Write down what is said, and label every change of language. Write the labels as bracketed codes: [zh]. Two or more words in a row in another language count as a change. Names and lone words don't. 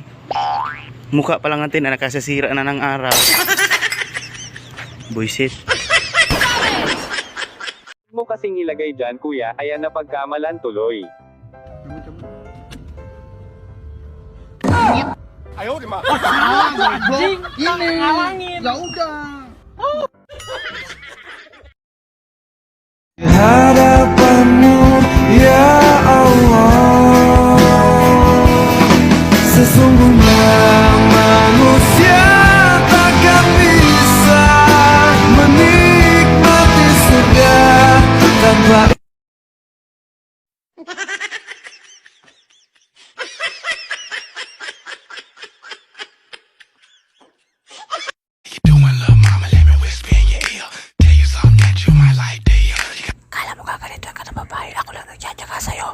[tl] Mukha pa lang natin na nakasasira na ng araw. Buisit. Mo kasing ilagay dyan kuya, kaya napagkamalan tuloy. Ayaw, di ba? Awangin. [id] Hadapanmu ya Allah, sesungguhnya manusia takkan bisa menikmati surga tanpa [tl] Kala mo gaganito ka na babae, ako lang nagtsatsaga sa'yo.